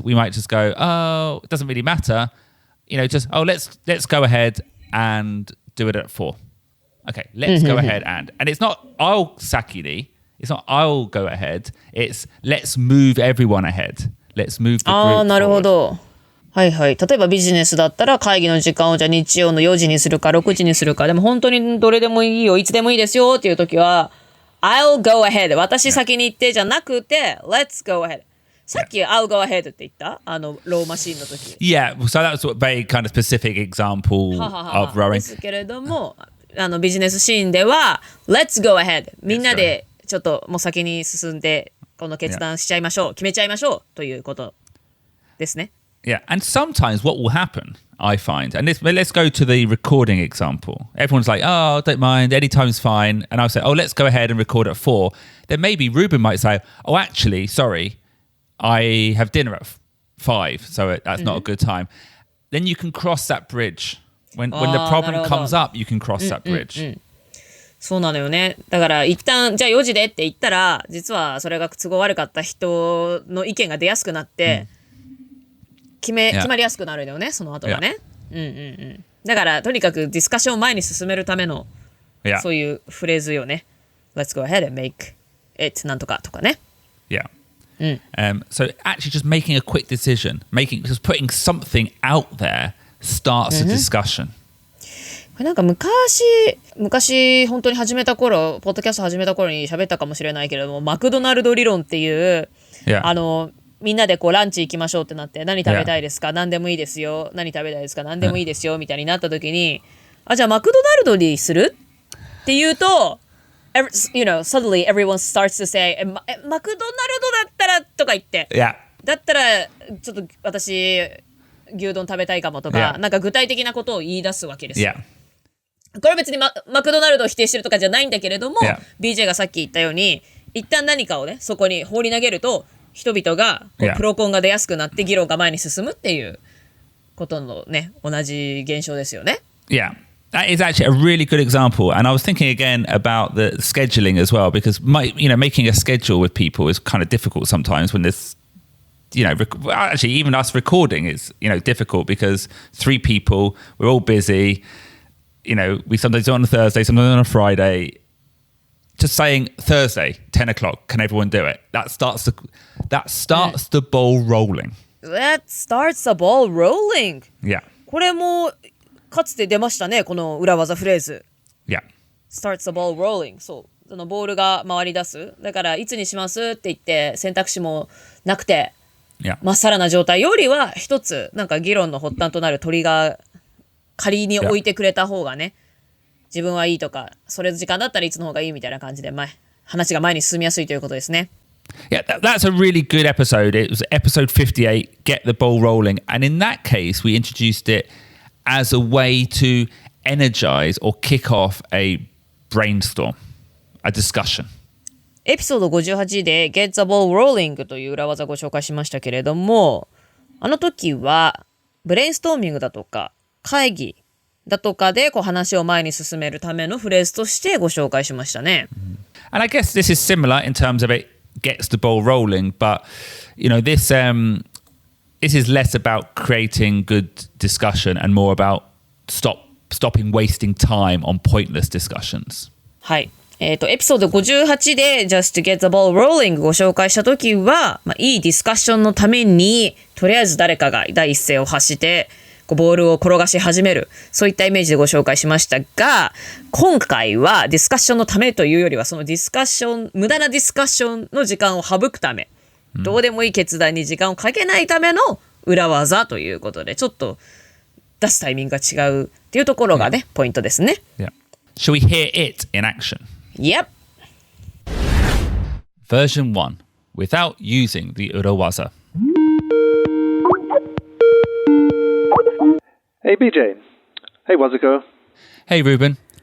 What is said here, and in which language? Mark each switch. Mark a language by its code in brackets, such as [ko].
[en] We might just go, oh, it doesn't really matter. Just let's go ahead and do it at 4. Okay, let's go ahead and it's not I'll Sakiri.It's not I'll go ahead. It's let's move everyone ahead. Let's move the group [ja] なるほ [en] forward. [ja] ど。はいはい。例えばビジネスだったら会議の時間をじゃあ日曜の4時にするか6時にするか。でも本当にどれでもいいよ、いつでもいいですよっていう時は [en] I'll go ahead. [ja] 私先に行ってじゃなくて [en] Let's go ahead. [ja] さっき [en] I'll go ahead [ja] って言ったローマシーンの時。 [en] Yeah, so that's a very kind of specific example of rowing. [ja] ですけれども、ビジネスシーンでは [en] Let's go ahead. [ja] みんなでちょっともう先に進んでこの決断しちゃいましょう、決めちゃいましょうということですね。 [en] Yeah, and sometimes what will happen, I find, and let's go to the recording example. Everyone's like, oh, don't mind, anytime's fine. And I'll say, oh, let's go ahead and record at 4. Then maybe Ruben might say, oh, actually, sorry, I have dinner at 5, so that's not a good time. Then you can cross that bridge. When the problem comes up, you can cross that bridge. [ja] そうなのよね。だから一旦じゃあ4時でって言ったら実はそれが都合悪かった人の意見が出やすくなって、決まりやすくなるんだよね、その後がね。だからとにかくディスカッションを前に進めるための、そういうフレーズよね。 [en] Let's go ahead and make it [ja] なんとかとかね。 [en] Yeah. So actually just making a quick decision, just putting something out there starts a discussion. [ja] なんか昔本当に始めた頃、ポッドキャスト始めた頃に喋ったかもしれないけれども、マクドナルド理論っていう、みんなでこうランチ行きましょうってなって、何食べたいですか、何でもいいですよ、何食べたいですか、何でもいいですよみたいになった時に、じゃあマクドナルドにするって言うと、 [en] suddenly everyone starts to say [ja] マクドナルドだったらとか言って、だったらちょっと私牛丼食べたいかもとか、なんか具体的なことを言い出すわけですよ。これは別に マクドナルドを否定してるとかじゃないんだけれども、BJ がさっき言ったように一旦何かをねそこに放り投げると人々がプロコンが出やすくなって議論が前に進むっていうことのね同じ現象ですよね。 [en] Yeah. That is actually a really good example. And I was thinking again about the scheduling as well, because making a schedule with people is kind of difficult sometimes when there's, actually even us recording is, difficult because 3 people, we're all busy. We sometimes do it on a Thursday, sometimes on a Friday. Just saying Thursday, 10 o'clock, can everyone do it? That starts the ball rolling. That starts the ball rolling. Yeah. [ja] これもかつて出ましたね、この裏技フレーズ。 [en] Yeah. Starts the ball rolling. [ja] そう。そのボールが回り出す。だから、いつにしますって言って、選択肢もなくて、まっさらな状態よりは、一つ、なんか議論の発端となるトリガー、仮に置いてくれた方がね、自分はいいとか、それ時間だったらいつの方がいいみたいな感じで、話が前に進みやすいということですね。 [en] Yeah, that's a really good episode. It was episode 58, Get the Ball Rolling. And in that case, we introduced it as a way to energize or kick off a brainstorm, a discussion. [ja] エピソード58で Get the Ball Rolling という裏技をご紹介しましたけれども、あの時はブレインストーミングだとか会議だとかで話を前に進めるためのフレーズとしてご紹介しましたね。 [en] And I guess this is similar in terms of it gets the ball rolling, but this is less about creating good discussion and more about stopping wasting time on pointless discussions. [ja] はい。エピソード58で [en] Just to get the ball rolling [ja] ご紹介したときは、いいディスカッションのために、とりあえず誰かが第一声を発して、ボールを転がし始める。そういったイメージでご紹介しましたが、今回はディスカッションのためというよりは、そのディスカッション、無駄なディスカッションの時間を省くため、どうでもいい決断に時間をかけないための裏技ということで、ちょっと出すタイミングが違うっていうところがね、ポイントですね。 [en] Yeah. Shall we hear it in action?Yep. Version 1. Without using the urawaza. Hey, BJ. Hey, Wazuko. Hey, Ruben.